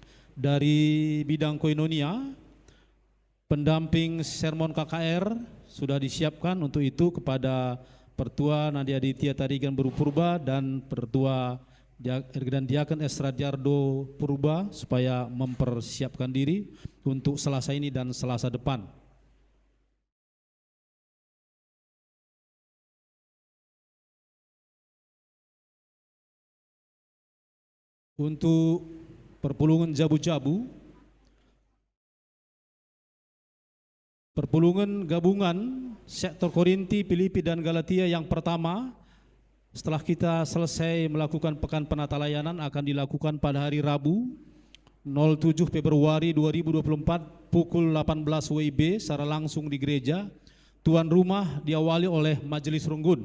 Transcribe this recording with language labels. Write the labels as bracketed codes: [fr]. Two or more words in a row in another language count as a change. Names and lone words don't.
[id] Dari bidang koinonia, pendamping sermon KKR sudah disiapkan untuk itu kepada Pertua Nadia Aditya Tarigan Baru Purba dan Pertua dan Diaken Esradiardo Purba supaya mempersiapkan diri untuk Selasa ini dan Selasa depan. Untuk [btx] perpulungan jabu-jabu, [id] perpulungan gabungan sektor Korinti, Filipi dan Galatia yang pertama setelah kita selesai melakukan pekan penata layanan akan dilakukan pada hari Rabu 07 Februari 2024 pukul 18 WIB secara langsung di gereja. Tuan rumah diawali oleh Majelis Runggun.